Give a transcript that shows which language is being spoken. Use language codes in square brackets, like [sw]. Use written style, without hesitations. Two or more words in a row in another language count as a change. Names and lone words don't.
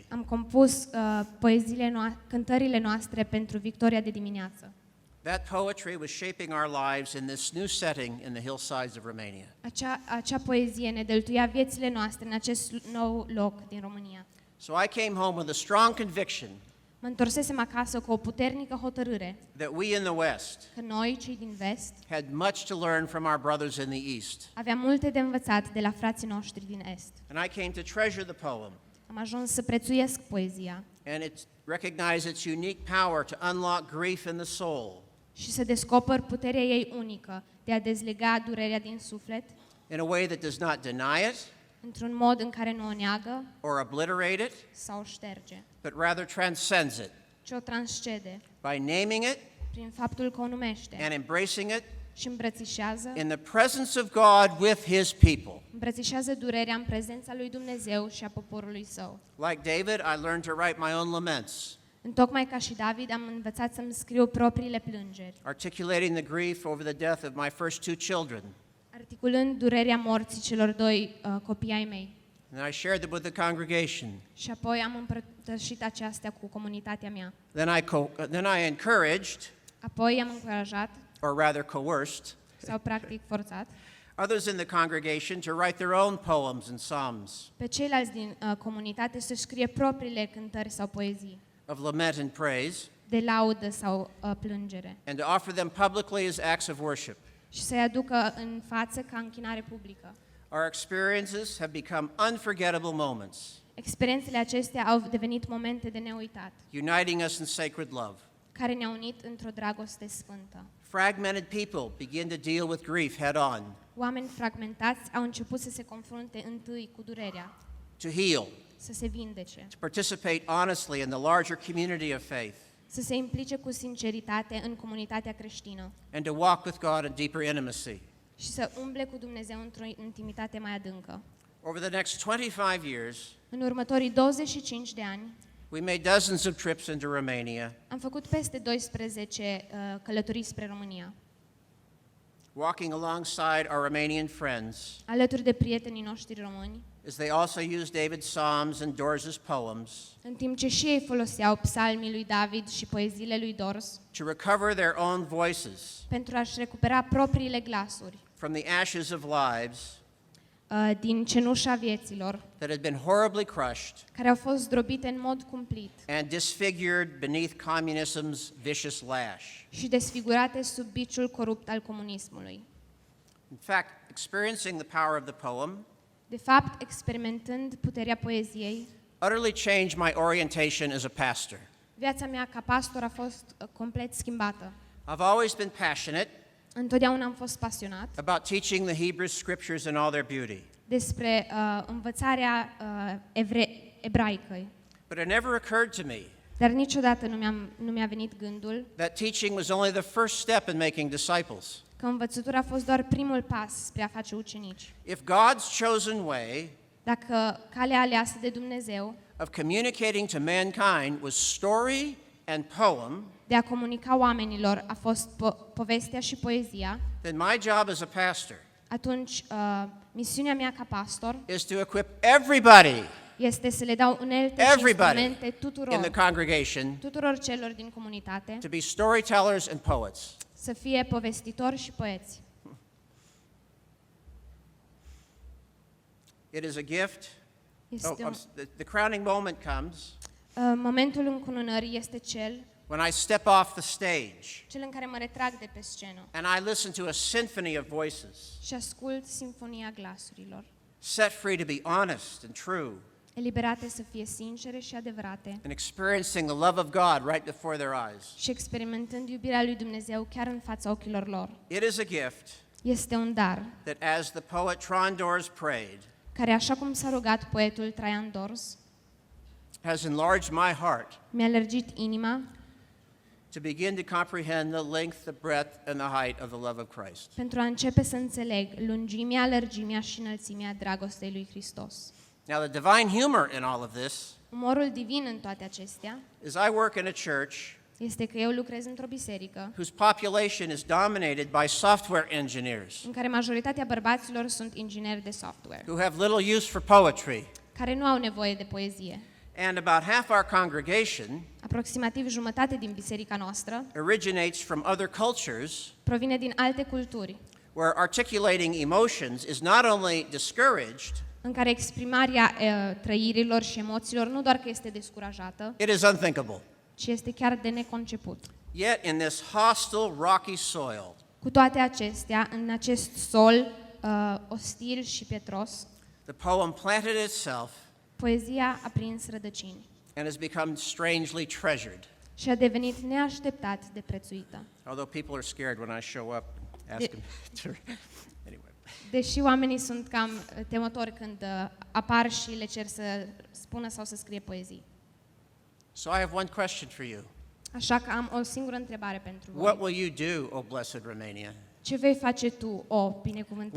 [ro] am compus cântările noastre pentru victoria de dimineață. [en] That poetry was shaping our lives in this new setting in the hillsides of Romania. [ro] Acea poezie ne dăltuia viețile noastre în acest nou loc din România. [en] So I came home with a strong conviction [ro] Mă întorsesem acasă cu o puternică hotărâre [en] that we in the West [ro] că noi, cei din vest, [en] had much to learn from our brothers in the East. [ro] aveam multe de învățat de la frații noștri din est. [en] And I came to treasure the poem [ro] Am ajuns să prețuiesc poezia [en] and recognize its unique power to unlock grief in the soul [ro] și să descoper puterea ei unică de a dezlega durerea din suflet [en] in a way that does not deny it [ro] într-un mod în care nu o neagă [en] or obliterate it, [ro] sau o șterge, [en] but rather transcends it [ro] ci o transcede [en] by naming it [ro] prin faptul că o numește [en] and embracing it [ro] și îmbrățișează, [en] in the presence of God with his people. [ro] îmbrățișează durerea în prezența lui Dumnezeu și a poporului său. [en] Like David, I learned to write my own laments, [ro] Întocmai ca și David, am învățat să-mi scriu propriile plângeri, [en] articulating the grief over the death of my first 2 children. [ro] articulând durerea morții celor 2 copii ai mei. [en] And I shared them with the congregation. [ro] Și apoi am împărtășit aceasta cu comunitatea mea. [en] Then I encouraged, [ro] Apoi am încurajat, [en] or rather coerced, [ro] sau practic forțat, [en] others in the congregation to write their own poems and psalms [ro] pe ceilalți din comunitate să scrie propriile cântări sau poezii, [en] of lament and praise, [ro] de laudă sau plângere, [en] and to offer them publicly as acts of worship. [ro] și să-i aducă în față ca închinare publică. [en] Our experiences have become unforgettable moments, [ro] Experiențele acestea au devenit momente de neuitat, [en] uniting us in sacred love. [ro] care ne-au unit într-o dragoste sfântă. [en] Fragmented people begin to deal with grief head on, [ro] Oameni fragmentați au început să se confrunte întâi cu durerea, [en] to heal, [ro] să se vindece, [en] to participate honestly in the larger community of faith, [ro] să se implice cu sinceritate în comunitatea creștină [en] and to walk with God in deeper intimacy. [ro] și să umble cu Dumnezeu într-o intimitate mai adâncă. [en] Over the next 25 years, [ro] În următorii 25 de ani [en] we made dozens of trips into Romania. [ro] am făcut peste 12 călătorii spre România. [en] walking alongside our Romanian friends, [ro] alături de prietenii noștri români, [en] as they also used David's psalms and Dorz's poems [ro] în timp ce și ei foloseau psalmii lui David și poeziile lui Dorz [en] to recover their own voices [ro] pentru a-și recupera propriile glasuri [en] from the ashes of lives [ro] din cenușa vieților, [en] that had been horribly crushed [ro] care au fost zdrobite în mod cumplit [en] and disfigured beneath communism's vicious lash. [ro] și desfigurate sub biciul corupt al comunismului. [en] In fact, experiencing the power of the poem [ro] De fapt, experimentând puterea poeziei, [en] utterly changed my orientation as a pastor. [ro] viața mea ca pastor a fost complet schimbată. [en] I've always been passionate [ro] Întotdeauna am fost pasionat [en] about teaching the Hebrew scriptures in all their beauty. [ro] despre învățarea ebraică, [en] But it never occurred to me [ro] dar niciodată nu mi-a venit gândul [en] that teaching was only the first step in making disciples. [ro] că învățătura a fost doar primul pas spre a face ucenici. [en] If God's chosen way [ro] Dacă calea aleasă de Dumnezeu [en] of communicating to mankind was story and poem, [ro] de a comunica oamenilor a fost povestea și poezia, [en] then my job as a pastor [ro] atunci misiunea mea ca pastor [en] is to equip everybody [ro] este să le dau unelte și instrumente [en] in the [ro] tuturor [en] congregation [ro] celor din comunitate [en] to be storytellers and poets. [ro] să fie povestitori și poeți. [en] It is a gift. [ro] Este [en] The crowning moment comes [ro] momentul încununării este cel [en] when I step off the stage [ro] în care mă retrag de pe scenă [en] and I listen to a symphony of voices, [ro] și ascult simfonia glasurilor, [en] set free to be honest and true, [ro] eliberate să fie sincere și adevărate [en] and experiencing the love of God right before their eyes. [ro] și experimentând iubirea lui Dumnezeu chiar în fața ochilor lor. [en] It is a gift [ro] Este un dar [en] that, as the poet Traian Dorz prayed, [ro] care, așa cum s-a rugat poetul Traian Dorz, [en] has enlarged my heart [ro] mi-a lărgit inima [en] to begin to comprehend the length, the breadth, and the height of the love of Christ. [ro] pentru a începe să înțeleg lungimea, lărgimea și înălțimea dragostei lui Hristos. [en] Now, the divine humor in all of this [ro] Umorul divin în toate acestea [en] is I work in a church [ro] este că eu lucrez într-o biserică [en] whose population is dominated by software engineers [ro] în care majoritatea bărbaților sunt ingineri de software, [en] who have little use for poetry. [ro] care nu au nevoie de poezie. [en] And about half our congregation [ro] Aproximativ jumătate din biserica noastră [en] originates from other cultures [ro] provine din alte culturi, [en] where articulating emotions is not only discouraged, [ro] în care exprimarea trăirilor și emoțiilor nu doar că este descurajată, [en] it is unthinkable. [ro] ci este chiar de neconceput. [en] Yet in this hostile, rocky soil, [ro] Cu toate acestea, în acest sol ostil și pietros, [en] the poem planted itself [ro] poezia a prins rădăcini [en] and has become strangely treasured. [ro] și a devenit neașteptat de prețuită. [en] Although people are scared when I show up, ask them to. Anyway. [ro] Deși oamenii sunt cam temători când apar și le cer să spună sau să scrie poezii. [en] So I have one question for you. [ro] Așa că am o singură întrebare pentru [en] What [ro] voi. [en] will you do, O blessed Romania? [ro] Ce vei face tu, o binecuvântată